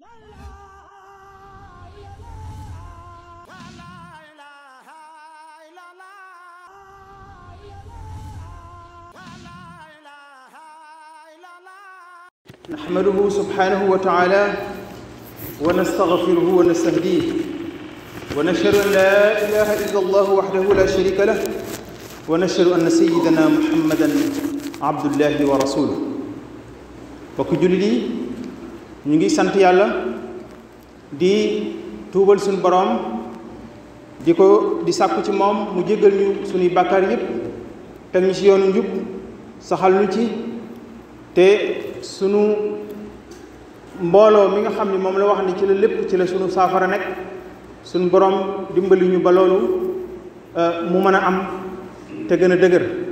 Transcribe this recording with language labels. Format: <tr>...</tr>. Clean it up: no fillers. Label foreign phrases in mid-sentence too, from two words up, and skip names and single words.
<ar>نحمده سبحانه وتعالى ونستغفره ونستهديه ونشهد أن لا إله إلا الله وحده لا شريك له ونشهد أن سيدنا محمدا عبد الله ورسوله</ar> <wo>bokk jullit yi ñu ngi sant yàlla di tuubal suñu boroom di sàkku ci moom mu jéggal ñu suñuy bàkkaar yépp teg ñu ci yoonu njub saxal ñu ci te sunu mbooloo mi nga xam ni moom la wax ni ci la lépp ci la sunu saafara nekk sunu borom dimbali ñu ba loolu mu mën a am te gën a dëgër</wo>